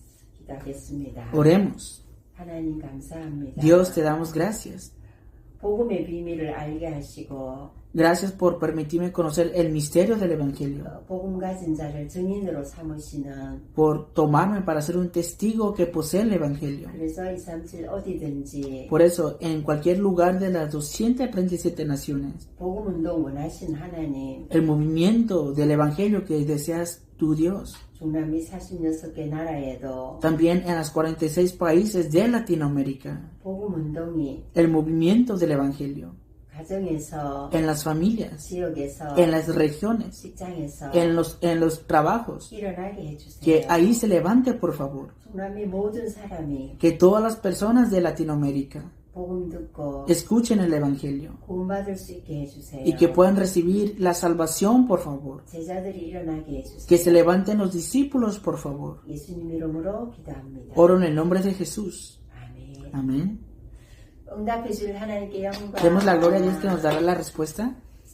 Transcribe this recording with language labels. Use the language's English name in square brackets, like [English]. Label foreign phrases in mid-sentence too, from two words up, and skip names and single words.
[Korean] 기도하겠습니다. [Spanish] Oremos. [Korean] 하나님 감사합니다. [Spanish] Dios, te damos gracias. [Korean] 복음의 비밀을 알게 하시고 [Spanish] Gracias por permitirme conocer el misterio del Evangelio. [Korean] 복음 가진 자를 증인으로 삼으시는 [Spanish] Por tomarme para ser un testigo que posee el Evangelio. [Korean] 그래서 237 어디든지 [Spanish] Por eso, en cualquier lugar de las 237 naciones, [Korean] 복음 운동 원하신 하나님 [Spanish] el movimiento del Evangelio que deseas tu Dios. [Korean] 중남미 46개 나라에도 [Spanish] También en los 46 países de Latinoamérica, [Korean] 복음 운동이 [Spanish] el movimiento del Evangelio. [Korean] 가정에서 [Spanish] En las familias, [Korean] 지역에서 [Spanish] en las regiones, [Korean] 직장에서 [Spanish] en los trabajos. [Korean] 일어나게 해주세요. [Spanish] Que ahí se levante, por favor. [Korean] 중남미 모든 사람이 [Spanish] Que todas las personas de Latinoamérica [Korean] 복음 듣고 [Spanish] escuchen el Evangelio. [Korean] 구원받을 수 있게 해주세요. [Spanish] Y que puedan recibir la salvación, por favor. [Korean] 제자들이 일어나게 해주세요. [Spanish] Que se levanten los discípulos, por favor. [Korean] 예수님 이름으로 기도합니다. [Spanish] Oro en el nombre de Jesús. [Korean] 아멘. [Spanish] Amén. [Korean] 응답해 줄 하나님께 영광. [Spanish] Demos la gloria a Dios que nos dará la respuesta.